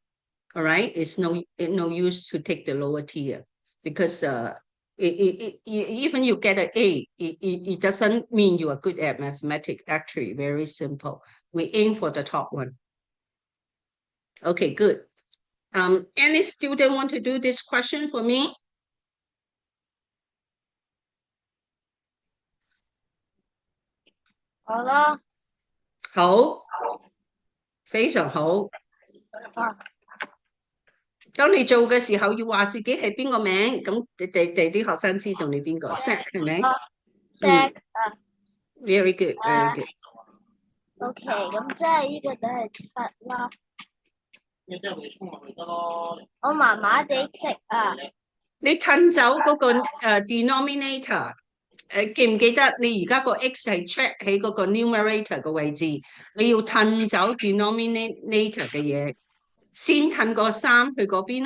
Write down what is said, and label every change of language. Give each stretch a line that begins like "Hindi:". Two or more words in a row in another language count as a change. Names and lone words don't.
English: All right, it's no use to take the lower tier because even you get an A, it doesn't mean you are good at mathematics. Actually, very simple. We aim for the top one. Okay, good. Any student want to do this question for me?
Cantonese: 好啦，好，非常好。當你做嘅時候，要話自己係邊個名，咁啲學生知道你邊個。Set 係咪
English: ？Set Very good, very good.
Cantonese: OK，咁即係呢個就係7啦。你真係會衝落去得咯。我麻麻地識啊。你褪走嗰個denominator，記唔記得你而家個 x 係 check 喺嗰個 numerator 嘅位置，你要褪走 denominator 嘅嘢，先褪個3去嗰邊啦。